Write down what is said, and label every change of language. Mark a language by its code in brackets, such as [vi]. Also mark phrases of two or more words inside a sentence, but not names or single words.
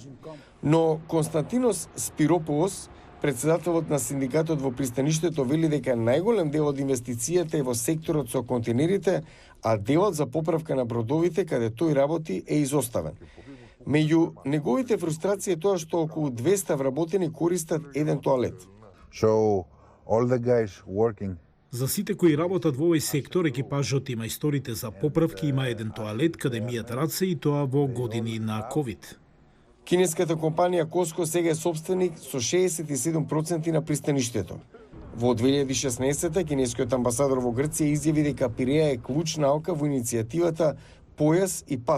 [mk] Но Константинос Спирополос, председателот на синдикатот во пристаништето, вели дека најголем дел од инвестицијата е во секторот со контейнерите, а делот за поправка на бродовите каде тој работи е изоставен. Меѓу неговите фрустрации е тоа што околу 200 вработени користат еден тоалет. [en] So all the guys working. [mk] За сите кои работат во овој сектор, екипажот и мајсторите за поправки има еден тоалет каде мијат раце и тоа во години на COVID. Кинеската компанија Коско сега е собственик со 67% на пристаништето. Во 2016 кинескиот амбасадор во Грција изјави дека Пиреја е клучна ока во иницијативата Појас и пат.